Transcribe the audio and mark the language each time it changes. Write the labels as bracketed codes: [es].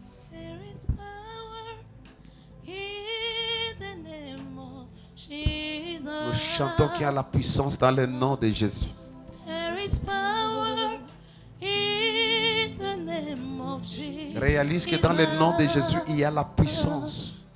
[en] There is power in the name of Jesus. [fr] Nous chantons qu'il y a la puissance dans le nom de Jésus. [en] There is power in the name of Jesus. [fr] Réalise que dans le nom de Jésus, il y a la puissance